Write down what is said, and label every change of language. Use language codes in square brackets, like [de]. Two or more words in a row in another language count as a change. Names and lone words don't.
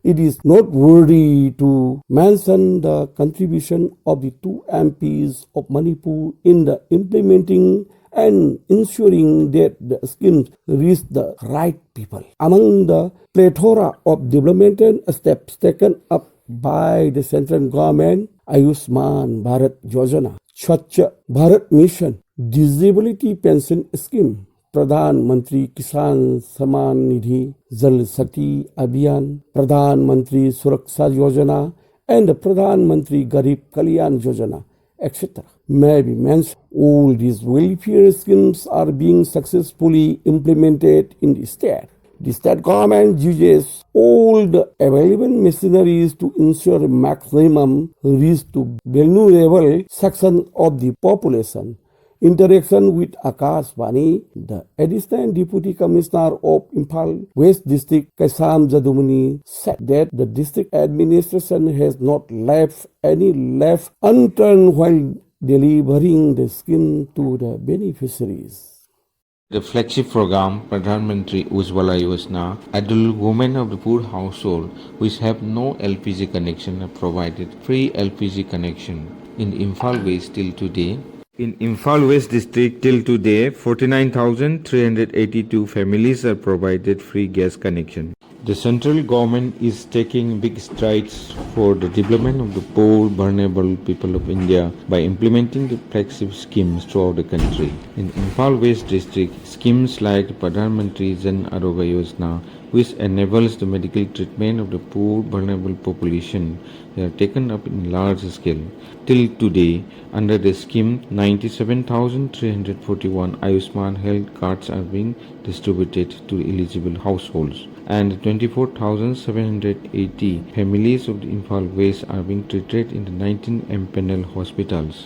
[en] It is noteworthy to mention the contribution of the two MPs of Manipur in the implementing and ensuring that the schemes reach the right people. Among the plethora of developmental steps taken up by the central government, Ayushman Bharat Yojana, Swachh Bharat Mission, Disability Pension Scheme, Pradhan Mantri Kisan Samman Nidhi, Jal Shakti Abhiyan, Pradhan Mantri Suraksha Yojana, and the Pradhan Mantri Garib Kalyan Yojana, etc. May be mentioned, all these welfare schemes are being successfully implemented in the state. The state government uses all the available machineries to ensure maximum reach to vulnerable section of the population. Interaction with Akashvani, the Assistant Deputy Commissioner of Imphal West District, Kaisam Jadumani, said that the district administration has not left any left unturned while delivering the scheme to the beneficiaries. The flagship program, Pradhan Mantri Ujjwala Yojana, adult women of the poor household which have no LPG connection are provided free LPG connection. In Imphal West till today, in Imphal West District till today, 49,382 families are provided free gas connection. The central government is taking big strides for the development of the poor, vulnerable people of India by implementing the flagship schemes throughout the country. In Imphal West District, schemes like Pradhan Mantri Jan Arogya Yojana, which enables the medical treatment of the poor vulnerable population. They are taken up in large scale. Till today, under the scheme, 97,341 Ayushman health cards are being distributed to eligible households, and 24,780 families of the Imphal West are being treated in the 19 MPNL hospitals.